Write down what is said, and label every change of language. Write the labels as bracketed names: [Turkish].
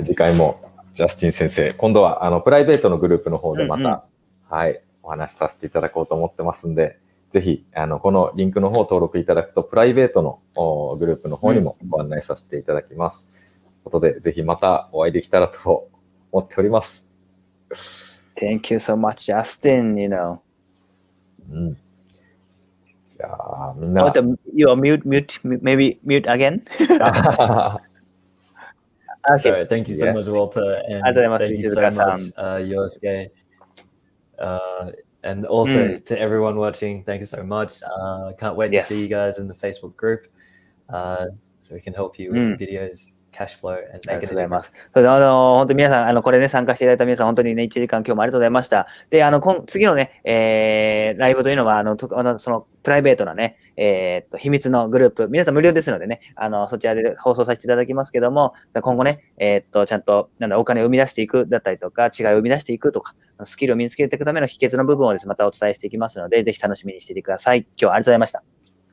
[Japanese] 次回もジャスティン先生、今度はプライベートのグループの方でまた、はい、お話しさせていただこうと思ってますんで、ぜひ、このリンクの方を登録いただくと、プライベートのグループの方にもご案内させていただきます。ということで、ぜひまたお会いできたらと思っております。 [English] Thank you so much, Justin, you know. [Japanese] じゃあ、みんな。 [English] You are mute, maybe mute again? Okay. So, thank you so much, Walter. And thank you so much, Yosuke. And also to everyone watching, thank you so much. Can't wait to see you guys in the Facebook group, so we can help you with the videos, cash flow, and make it a difference. [Japanese] 本当に皆さん、これね、参加していただいた皆さん、本当にね、1時間今日もありがとうございました。で、次のね、ライブというのは、そのプライベートなね、秘密のグループ、皆さん無料ですのでね、そちらで放送させていただきますけども、今後ね、ちゃんと、お金を生み出していくだったりとか、違いを生み出していくとか、スキルを身につけていくための秘訣の部分をですね、またお伝えしていきますので、ぜひ楽しみにしていてください。今日はありがとうございました。